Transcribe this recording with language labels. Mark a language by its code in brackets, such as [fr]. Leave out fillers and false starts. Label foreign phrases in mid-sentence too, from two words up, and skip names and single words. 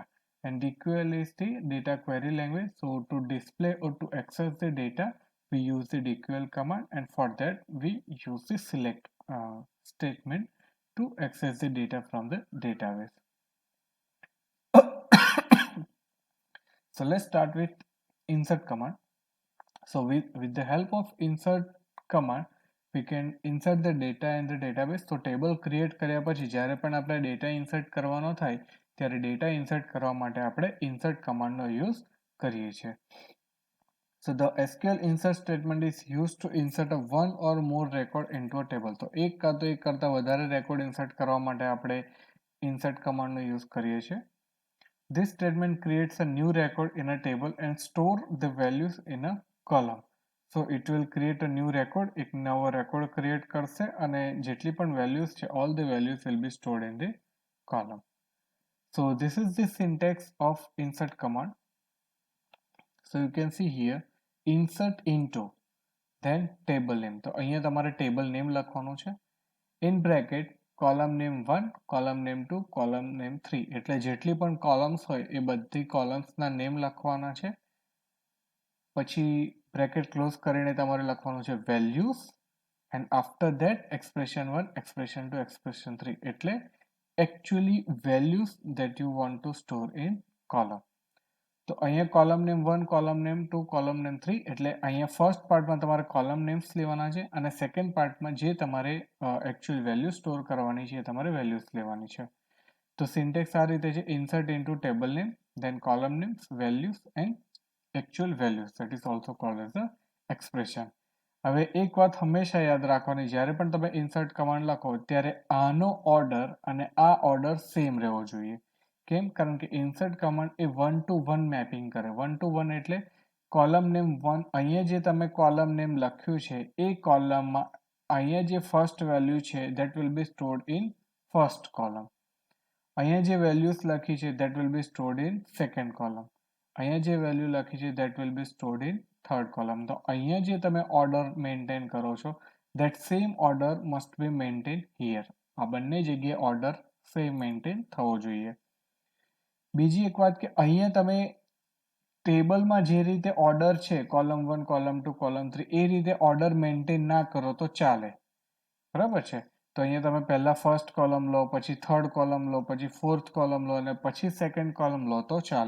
[en] And DQL is the data query language. So to display or to access the data we use the DQL command, and for that we use the select statement to access the data from the database. So let's start with insert command. So with the help of insert command we can insert the data in the database. [gu] So table create કર્યા પછી જ્યારે પણ આપણે [en] data insert [gu] કરવાનો થાય ત્યારે [en] data insert [gu] કરવા માટે આપણે [en] insert command [gu] નો use કરીએ છીએ. [en] So the SQL insert statement is used to insert a one or more record into a table. [gu] તો એક કરતા વધારે [en] record insert [gu] કરવા માટે આપણે [en] insert command [gu] નો use કરીએ છીએ. [en] This statement creates a new record in a table and store the values in a column. So it will create a new record, [gu] એક નવો [en] record create [gu] કરશે અને જેટલી પણ values છે, [en] all the values will be stored in the column. So this is the syntax of insert command. So you can see here, insert into, then table name. [gu] તો અહીંયા તમારે [en] table name [gu] લખવાનું છે. [en] In bracket, column name 1, column name 2, column name 3. [gu] એટલે જેટલી પણ columns હોય એ બધી columns ના name લખવાના છે. પછી bracket close કરીને તમારે લખવાનું છે [en] values, and after that expression 1, expression 2, expression 3. એટલે actually values that you want to store in column. [gu] તો અહીંયા [en] column name 1, column name 2, column name 3, [gu] એટલે અહીંયા [en] first partમાં [gu] તમારે [en] column names [gu] લેવાના છે અને [en] second partમાં [gu] જે તમારે [en] actual value [gu] સ્ટોર કરવાની છે એ તમારે વેલ્યુઝ લેવાની છે. તો સિન્ટેક્સ આ રીતે છે: [en] insert into table name, then column names, values and actual values, that is also called as a expression. [gu] હવે એક વાત હંમેશા યાદ રાખવાની, જ્યારે પણ તમે [en] insert command [gu] લખો ત્યારે આનો ઓર્ડર અને આ [en] order same [gu] રહેવો જોઈએ. કેમ? કારણ કે [en] insert command [gu] એ [en] 1 to 1 mapping [gu] કરે. [en] 1 to 1 [gu] એટલે [en] column name 1, [gu] અહીંયા જે તમે [en] column name [gu] લખ્યું છે એ કોલમમાં અહીંયા જે [en] first value [gu] છે [en] that will be stored in first column. [gu] અહીંયા જે વેલ્યુઝ લખી છે [en] that will be stored in second column. [gu] અહીંયા જે વેલ્યુ લખી છે [en] that will be stored in third column. [gu] તો અહીંયા જે તમે [en] order maintain [gu] કરો છો [en] that same order must be maintained here. [gu] આ બંને જગ્યાએ [en] order same maintain [gu] થવો જોઈએ. બીજી એક વાત કે અહીંયા તમે ટેબલમાં જે રીતે ઓર્ડર છે [en] column 1 column 2 column 3 [gu] એ રીતે [en] order maintain [gu] ના કરો તો ચાલે, બરાબર છે. તો અહીંયા તમે પહેલા [en] first column [gu] લો, પછી [en] third column [gu] લો, પછી [en] fourth column [gu] લો અને પછી [en] second column [gu] લો તો ચાલે.